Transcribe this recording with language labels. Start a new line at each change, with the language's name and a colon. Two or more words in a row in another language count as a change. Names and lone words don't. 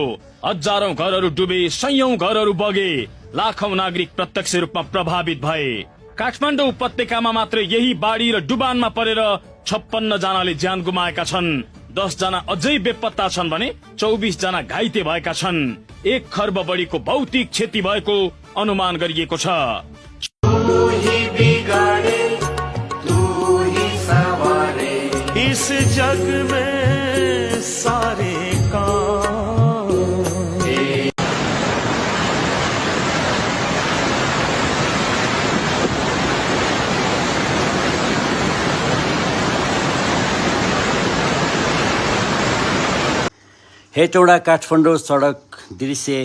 Nepali: हजारौं घरहरू डुबे, सयौं घरहरू बगे, लाखौं नागरिक प्रत्यक्ष रूपमा प्रभावित भए। काठमाडौँ उपत्यकामा मात्र यही बाढी र डुबानमा परेर 56 जनाले ज्यान गुमाएका छन्। 10 जना अझै बेपत्ता छन् भने 24 जना घाइते भएका छन्। 1 खर्ब बढीको भौतिक क्षति भएको अनुमान गरिएको छ।
Hindi: इस जग में सारे काम
Nepali: हेटौडा काठमाडौँ सडक दृश्य।